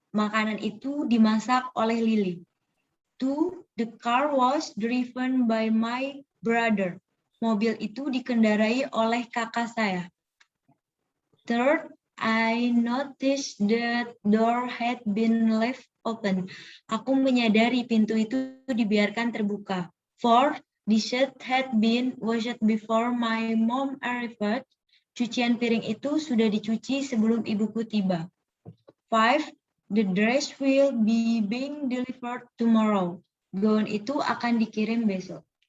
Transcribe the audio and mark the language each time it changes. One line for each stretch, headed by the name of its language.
Indonesian: Makanan itu dimasak oleh Lily. 2.
English: The car was driven by my brother.
Indonesian: Mobil itu dikendarai oleh kakak saya. 3.
English: I noticed that door had been left open.
Indonesian: Aku menyadari pintu itu dibiarkan terbuka. 4.
English: The shirt had been washed before my mom arrived.
Indonesian: Cucian piring itu sudah dicuci sebelum ibuku tiba. 5.
English: The dress will be being delivered tomorrow.
Indonesian: Gaun itu akan dikirim besok.